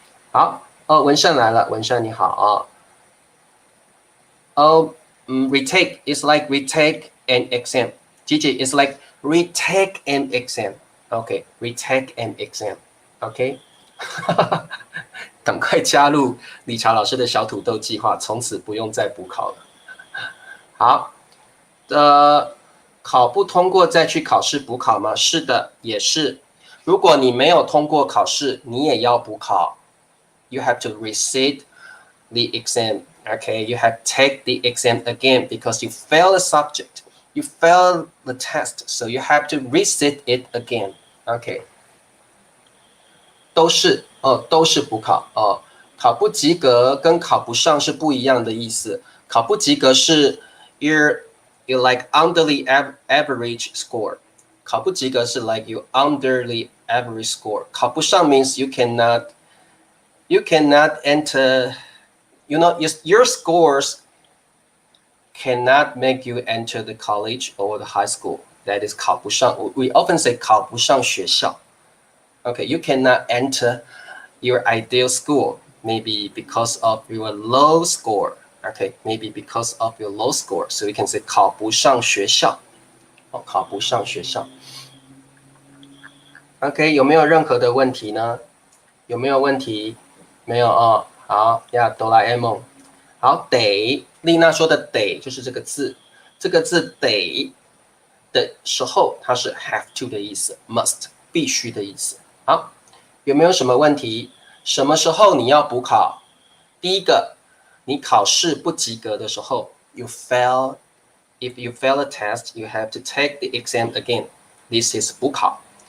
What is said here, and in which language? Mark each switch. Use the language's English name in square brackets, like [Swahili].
[Chinese] 好哦，文善来了，文善你好啊。 [English] retake is like retake an exam. Gigi is like retake an exam. Okay, retake an exam. Okay. [Chinese] 赶快加入理查老师的小土豆计划，从此不用再补考了。好，考不通过再去考试补考吗？是的，也是。如果你没有通过考试，你也要补考。 [English] You have to resit the exam.Okay, you have to take the exam again because you failed the subject. You failed the test, so you have to resit it again. [Chinese] Okay. 都是补考哦。考不及格跟考不上是不一样的意思。考不及格是 [English] you're like under the average score. [Chinese] 考不及格是 [English] like you under the average score. [Chinese] 考不上 [English] means you cannot enter.You know, your scores cannot make you enter the college or the high school. That is 考不上。 We often say [Chinese] 考不上学校。 [English] Okay, you cannot enter your ideal school, maybe because of your low score. Okay, maybe because of your low score. So we can say [Chinese] 考不上学校。考不上学校。 OK， 有没有任何的问题呢？有没有问题？没有哦。好呀，哆啦 A 梦。好，得，丽娜说的得就是这个字，这个字得的时候，它是 [English] have to [Chinese] 的意思 ， [English] must [Chinese] 必须的意思。好，有没有什么问题？什么时候你要补考？第一个，你考试不及格的时候 ， [English] you fail. If you fail a test, you have to take the exam again. This is 补考。